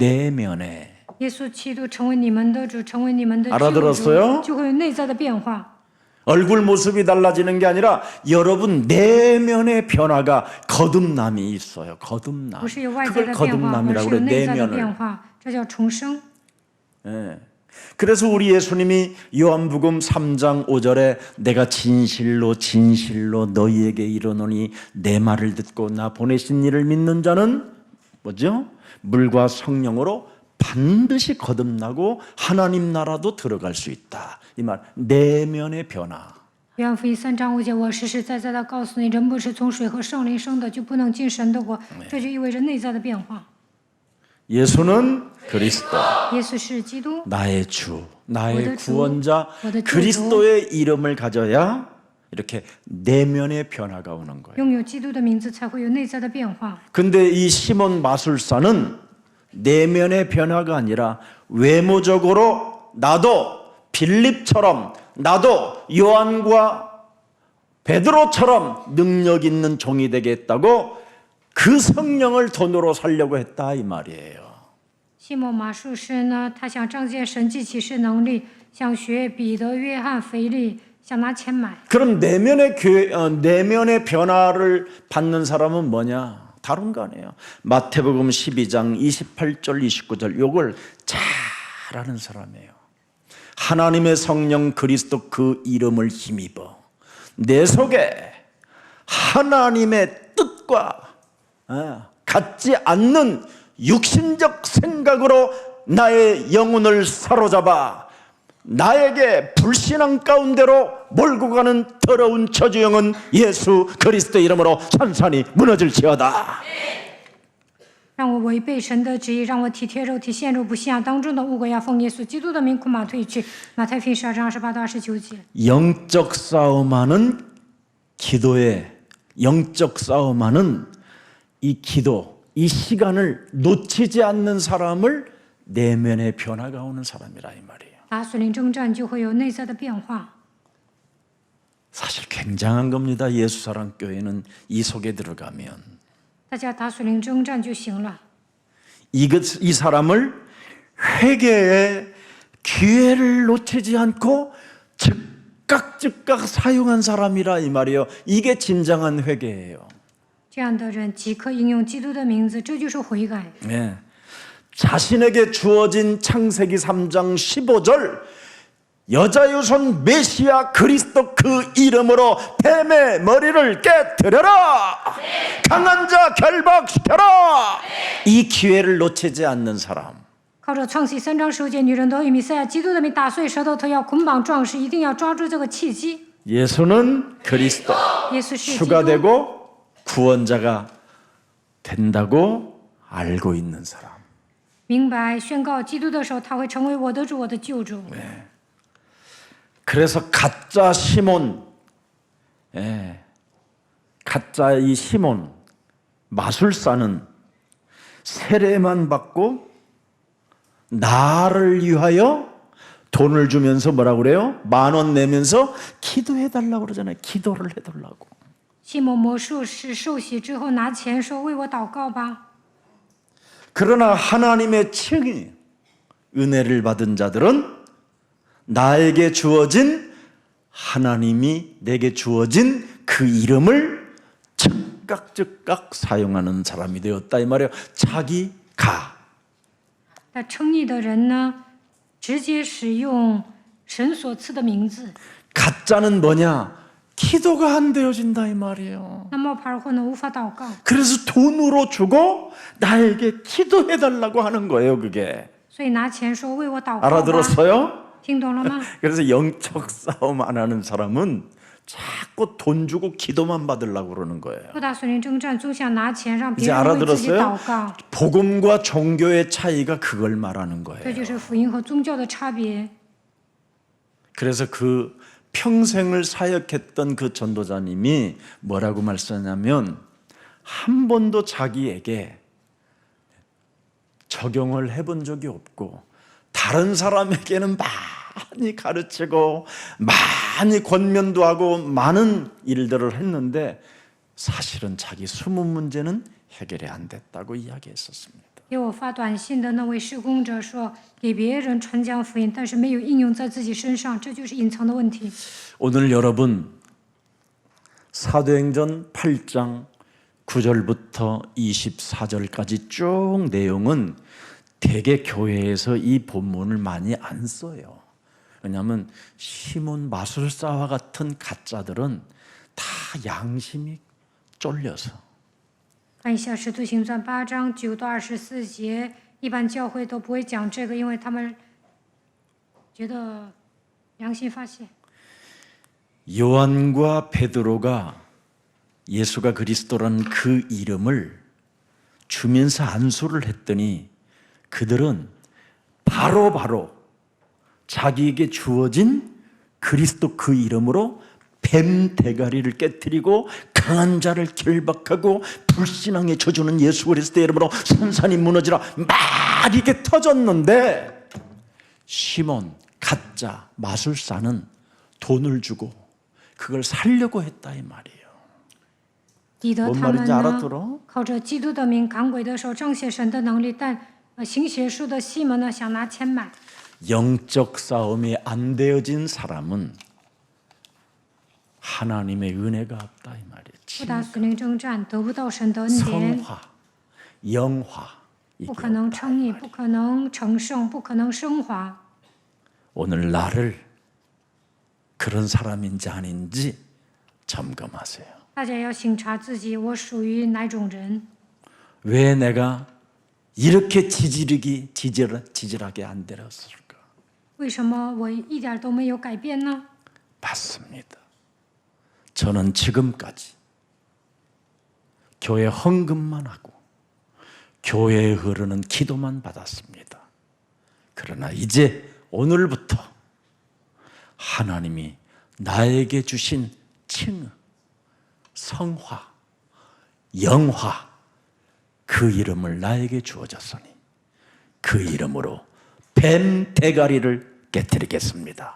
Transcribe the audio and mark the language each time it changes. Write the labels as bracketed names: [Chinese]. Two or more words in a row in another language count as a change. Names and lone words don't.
[Korean] 내면에. [Chinese] 耶稣基督成为你们的主，成为你们的救 [Korean] 알아들었어요? [Chinese] 主，就会有内在的变化。 [Korean] 얼굴 모습이 달라지는 게 아니라 여러분 내면의 변화가 거듭남이 있어요. 거듭남. [Chinese] 不是有外在 [Korean] 그걸 [Chinese] 的变化，而 [Korean] 거듭남이라고 [Chinese] 是有 [Korean] 그래. [Chinese] 内在的 [Korean] 내면을. [Chinese] 变化，这叫重生。 [Korean] 예. 그래서 우리 예수님이 요한복음 3장 5절에 내가 진실로 진실로 너희에게 이르노니 내 말을 듣고 나 보내신 이를 믿는 자는 뭐죠? 물과 성령으로 반드시 거듭나고 하나님 나라도 들어갈 수 있다. 이 말 내면의 변화. [Chinese] 约翰福音3章5节，我实实在在的告诉你，人不是从水和圣灵生的，就不能进神的国。这就意味着内在的变化。 [Korean] 예수는 그리스도. [Chinese] 耶稣是基督， [Korean] 나의 주, 나의 오늘 주, 구원자, 오늘 주. 그리스도의 이름을 가져야 이렇게 내면의 변화가 오는 거예요. [Chinese] 拥有基督的名字，才会有内在的变化。 [Korean] 근데 이 시몬 마술사는 내면의 변화가 아니라 외모적으로 나도 빌립처럼 나도 요한과 베드로처럼 능력 있는 종이 되겠다고 그 성령을 돈으로 살려고 했다 이 말이에요. [Chinese] 西蒙马术师呢，他想彰显神迹启示能力，想学彼得、约翰、腓力，想拿钱买。 [Korean] 그럼 내면의 변화를 받는 사람은 뭐냐? 다른 거 아니에요. 마태복음 12장 28절 29절 요걸 잘 아는 사람이에요. 하나님의 성령 그리스도 그 이름을 힘입어 내 속에 하나님의 뜻과 같지 않는 육신적 생각으로 나의 영혼을 사로잡아 나에게 불신앙 가운데로 몰고 가는 더러운 저주영은 예수 그리스도 이름으로 산산이 무너질지어다. [Chinese] 让我违背神的旨意，让我体贴肉体，陷入不信仰当中的恶鬼要奉耶稣基督的名苦马退去。马太福音12章28到29节。 [Korean] 영적 싸움하는 기도에 영적 싸움하는 이 기도 이 시간을 놓치지 않는 사람을 내면의 변화가 오는 사람이라 이 말이에요. [Chinese] 打属灵征战就会有内在的变化。 [Korean] 사실 굉장한 겁니다. 예수사랑교회는 이 속에 들어가면 [Chinese] 大家打属灵征战就行了。 [Korean] 이 사람을 회개의 기회를 놓치지 않고 즉각 사용한 사람이라 이 말이에요. 이게 진정한 회개예요. [Chinese] 这样的人即刻应用基督的名字，这就是悔改。 [Korean] 네. 자신에게 주어진 창세기 3장 15절 여자 유손 메시아 그리스도 그 이름으로 뱀의 머리를 깨뜨려라. 강한 자 결박시켜라. 이 기회를 놓치지 않는 사람. [Chinese] 靠着创世3章19节，女人都以弥赛亚基督的名打碎舌头，头要捆绑壮士，一定要抓住这个契机。 [Korean] 예수는 그리스도 [Chinese] 耶稣是基 [Korean] 주가 [Chinese] 督， [Korean] 되고 구원자가 된다고 알고 있는 사람. [Chinese] 明白宣告基督的时候，他会成为我的主，我的救主。 [Korean] 그래서 가짜 시몬, 가짜 이 시몬 마술사는 세례만 받고 나를 위하여 돈을 주면서 뭐라고 그래요? 10,000원 내면서 기도해달라고 그러잖아요. 기도를 해달라고. [Chinese] 西蒙魔术师受洗之后拿钱说：“为我祷告吧。” [Korean] 그러나 하나님의 칭의, 은혜를 받은 자들은 나에게 주어진 하나님이 내게 주어진 그 이름을 즉각 사용하는 사람이 되었다 이 말이에요. 자기가. [Chinese] 那称义的人呢，直接使用神所赐的名字。 [Korean] 가짜는 뭐냐? 기도가 안 되어진다 이 말이에요. [Chinese] 那冒牌货呢，无法祷告， [Korean] 그래서 돈으로 주고 나에게 기도해달라고 하는 거예요. 그게 [Chinese] 所以拿钱说：“为我祷告吧。” [Korean] 알아들었어요? [Chinese] 听懂了吗？ [Korean] 그래서 영적 싸움 안 하는 사람은 자꾸 돈 주고 기도만 받으려고 그러는 거예요. [Chinese] 不打属灵征战，总想拿钱让别 [Korean] 이제 [Chinese] 人为自己 [Korean] 알아들었어요? [Chinese] 祷告， [Korean] 복음과 종교의 차이가 그걸 말하는 [Chinese] 这 [Korean] 거예요. [Chinese] 就是福音和宗教的差别。 [Korean] 그래서 그 평생을 사역했던 그 전도자님이 뭐라고 말씀하냐면 한 번도 자기에게 적용을 해본 적이 없고 다른 사람에게는 많이 가르치고 많이 권면도 하고 많은 일들을 했는데 사실은 자기 숨은 문제는 해결이 안 됐다고 이야기했었습니다. [Chinese] 给我发短信的那位施工者说，给别人传讲福音，但是没有应用在自己身上，这就是隐藏的问题。 [Korean] 오늘 여러분 사도행전 8장 9절부터 24절까지 쭉 내용은 대개 교회에서 이 본문을 많이 안 써요. 왜냐하면 시몬 마술사와 같은 가짜들은 다 양심이 쫄려서 [Chinese] 看一下《使徒行传》8章9到24节，一般教会都不会讲这个，因为他们觉得良心发现。 [Korean] 요한과 베드로가 예수가 그리스도라는 그 이름을 주면서 안수를 했더니 그들은 바로 자기에게 주어진 그리스도 그 이름으로 뱀 대가리를 깨뜨리고 강한 자를 결박하고 불신앙에 져주는 예수 그리스도의 이름으로 산산이 무너지라 막 이게 터졌는데 시몬 가짜 마술사는 돈을 주고 그걸 살려고 했다 이 말이에요. [Chinese] 彼得 [Korean] 뭔 [Chinese] 他们 [Korean] 말인지 [Chinese] 呢， [Korean] 알아들어? [Chinese] 靠着基督的名赶鬼的时候彰显神的能力，但行邪术的西门呢，想拿钱买。 [Korean] 영적 싸움이 안 되어진 사람은 하나님의 은혜가 없다 이 말이에요. [Chinese] 不打属灵征战，得不到神的恩典， [Korean] 성화, 영화 [Chinese] 不 [Korean] 이게 [Chinese] 可能称义，不可能成圣，不可能升华。 [Korean] 오늘 나를 그런 사람인지 아닌지 점검하세요. [Chinese] 大家要省察自己，我属于哪种人？ [Korean] 왜 내가 이렇게 지질하게 안 되었을까? [Chinese] 为什么我一点都没有改变呢？ [Korean] 맞습니다. 저는 지금까지 교회 헌금만 하고 교회에 흐르는 기도만 받았습니다. 그러나 이제 오늘부터 하나님이 나에게 주신 칭의, 성화, 영화 그 이름을 나에게 주어졌으니 그 이름으로 뱀 대가리를 깨뜨리겠습니다.